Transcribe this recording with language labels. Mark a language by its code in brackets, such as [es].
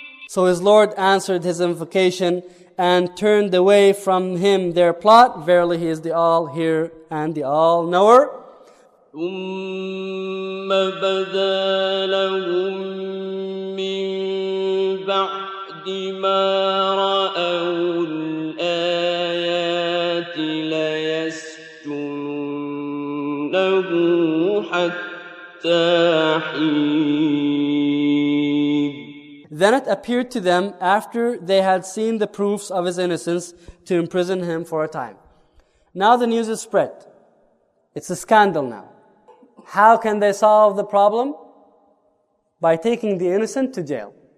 [en] So his Lord answered his invocation and turned away from him their plot. Verily he is the all-hearer and the all-knower. [ar] ثم بدا لهم من بعد ما رأوا الآيات ليسجننه حتى حين. [en] Then it appeared to them after they had seen the proofs of his innocence to imprison him for a time. Now the news is spread. It's a scandal now. How can they solve the problem? By taking the innocent to jail.